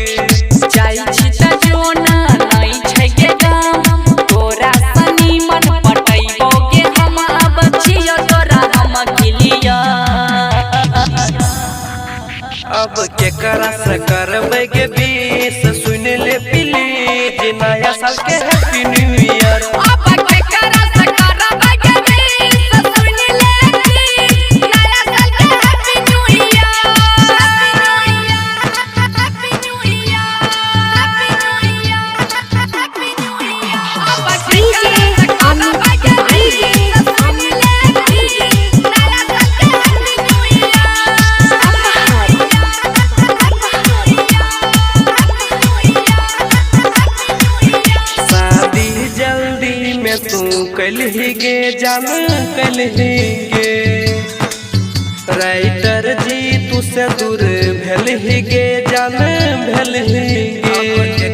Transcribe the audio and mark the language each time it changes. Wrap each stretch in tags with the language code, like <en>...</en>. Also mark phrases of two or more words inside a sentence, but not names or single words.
<mai>जाइ छी त जोना नहीं छै के गाम, तोरा सनी मन पटैबोगे हम, अब छियो तोरा हम खिलिया। अब के करा से करबै के 20 सुन ले प्लीज, नया साल के</mai> <en>Happy New Year.</en> <mai>अब के करा से करबै के 20 सुन ले प्लीज, नया साल के</mai> <en>Happy New Year. Happy New Year, Happy New Year, Happy New Year.</en> <mai>अब के करा से करबै के 20 सुन ले प्लीज, नया साल के</mai> <en>Happy New Year.</en> <mai>शादी जल्दी में तू कलही गे जान कलही गे, राइटर जी तू से दूर भेलही गे जान भेलही गे।</mai>